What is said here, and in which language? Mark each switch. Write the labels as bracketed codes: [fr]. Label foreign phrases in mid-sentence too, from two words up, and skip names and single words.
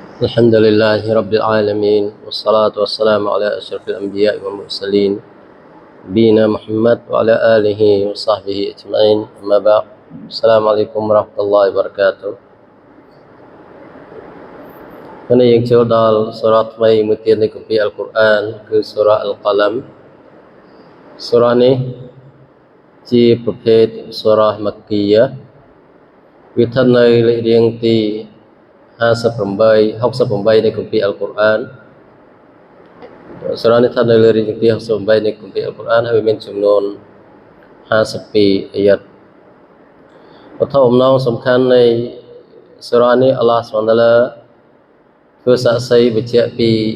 [ar] الحمد لله رب العالمين والصلاة والسلام على أشرف الأنبياء والمرسلين نبينا محمد وعلى آله وصحبه أجمعين أما بعد السلام عليكم ورحمة الله وبركاته [th] วันนี้ยัง [km] ចូលដល់សូរ៉ាថ្មីមួយទៀតនៃគម្ពីរអល់កុរអានគឺសូរ៉ាអល់កឡមសូរ៉ានេះជាប្រភេទសូរ៉ាមគ្គីយ៉ាវាស្ថិតនៅលេខរៀងទី 68នៃគម្ពីរអល់កុរអានសូរ៉ានេះស្ថិតនៅលើលេខរៀងទី68នៃគម្ពីរអល់កុរអានហើយមានចំនួន52អាយ៉ាត់វត្ថុបំណងសំខាន់នៃសូរ៉ានេះអល់ឡោះស៊ុបហានតាឡាធ្វើសាក្សីបញ្ជាក់ពី